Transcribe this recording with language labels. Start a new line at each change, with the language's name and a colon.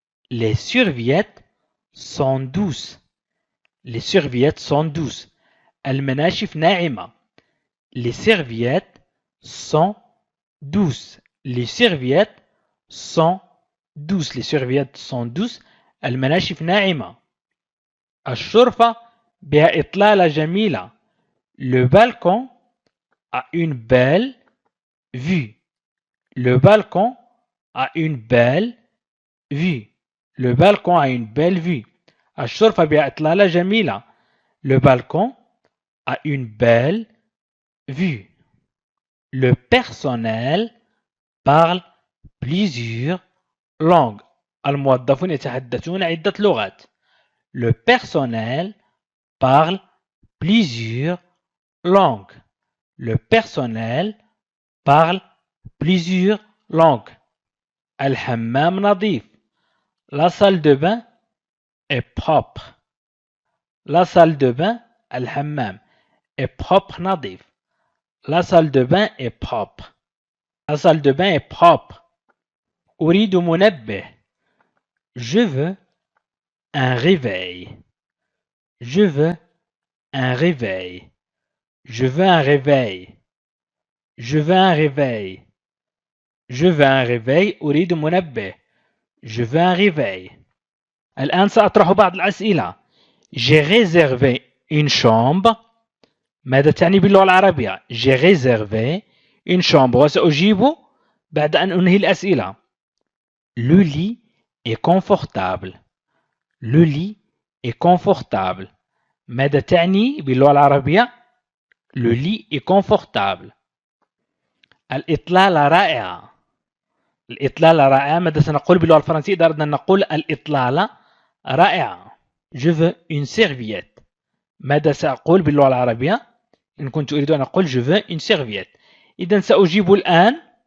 French: Les serviettes sont douces. Les serviettes sont douces.
Arabic: المناشف ناعمة.
French: Les serviettes sont douces. Les serviettes sont douces. Les serviettes sont douces.
Arabic: المناشف ناعمة. الشرفة بها إطلالة جميلة.
French: Le balcon a une belle vue. Le balcon a une belle vue. Le balcon a une belle vue.
Arabic: الشرفة بها إطلالة جميلة.
French: Le balcon a une belle vue. Le personnel parle plusieurs langues.
Arabic: الموظفون يتحدثون عدة لغات.
French: Le personnel parle plusieurs langues. Le personnel parle plusieurs langues.
Arabic: الحمام نظيف.
French: La salle de bain est propre. La salle de bain, الحمام, est propre نظيف. La salle de bain est propre. La salle de bain est propre.
Arabic: أريد منبه.
French: Je veux un réveil. Je veux un réveil. Je veux un réveil. Je veux un réveil. Je veux un réveil.
Arabic: أريد منبه.
French: Je veux un réveil.
Arabic: الآن سأطرح بعض الأسئلة.
French: J'ai réservé une chambre.
Arabic: ماذا تعني باللغة العربية؟
French: J'ai réservé une chambre.
Arabic: وسأجيب بعد أن أنهي الأسئلة.
French: Le lit est confortable. Le lit est confortable.
Arabic: ماذا تعني باللغة العربية؟
French: Le lit est confortable.
Arabic: الإطلالة رائعة. الإطلالة رائعة. ماذا سنقول باللغة الفرنسية إذا أردنا أن نقول الإطلالة رائعة؟
French: Je veux une serviette.
Arabic: ماذا سأقول باللغة العربية؟ إن كنت أريد أن أقول
French: je veux une serviette.
Arabic: إذا سأجيب الآن